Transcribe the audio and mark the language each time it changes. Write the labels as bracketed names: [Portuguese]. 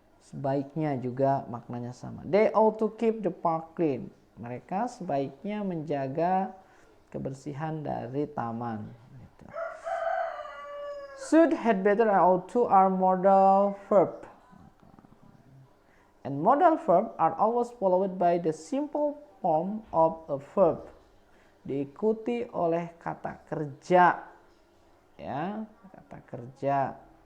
[Indonesian] Sebaiknya juga maknanya sama. [English] They ought to keep the park clean. [Indonesian] Mereka sebaiknya menjaga kebersihan dari taman. [English] Should, had better, and ought to are modal verb. And modal verb are always followed by the simple form of a verb. [Indonesian] Diikuti oleh kata kerja. Ya, kata kerja.